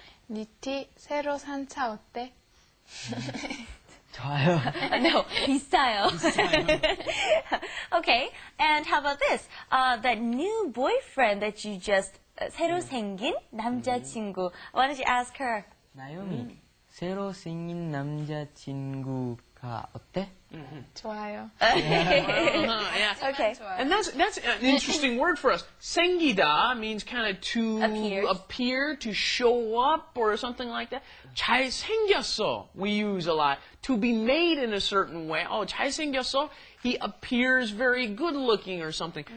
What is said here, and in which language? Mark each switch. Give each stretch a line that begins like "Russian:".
Korean: 니티 새로 산 차 어때? 좋아요.
English: No,
Korean: 비싸요.
English: Okay, and how about this? That new boyfriend that you just
Korean: 새로 생긴 남자친구.
English: Why don't you ask her?
Korean: 나요미, 새로 생긴 남자친구가 어때? 좋아요.
English: Yeah. Okay. And that's an interesting word for us. 생기다 means kind of to appear, to show up, or something like that. 잘생겼어, we use a lot. To be made in a certain way. Oh, 잘생겼어, he appears very good looking or something.